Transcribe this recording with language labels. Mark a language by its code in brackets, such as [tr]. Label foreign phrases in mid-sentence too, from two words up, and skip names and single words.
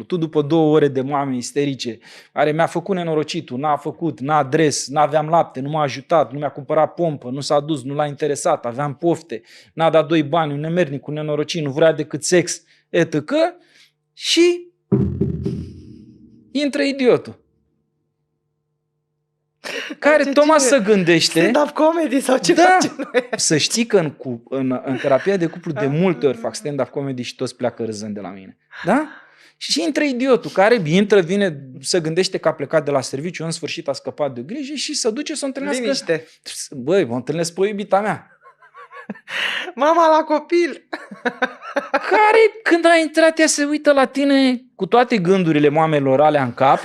[ro] Tu după 2 ore de mame isterice, care mi-a făcut nenorocitul, n-a făcut, n-a adres, n-aveam lapte, nu m-a ajutat, nu mi-a cumpărat pompă, nu s-a dus, nu l-a interesat, aveam pofte, n-a dat 2 bani, un nemernic, un nenorocit, nu vrea decât sex, etc. Și intră idiotul care tocmai să gândește. [en] Stand-up comedy [ro] sau ce face noi? Să știi că în terapia de cuplu de multe ori fac [en] stand-up comedy [ro] și toți pleacă râzând de la mine. Da? Și intră idiotul care vine, se gândește că a plecat de la serviciu, în sfârșit a scăpat de grijă și se duce să o întâlnească. Liniște. Băi, mă întâlnesc pe iubita mea. Mama la copil. Care, când a intrat, ea se uită la tine cu toate gândurile mamelor alea în cap.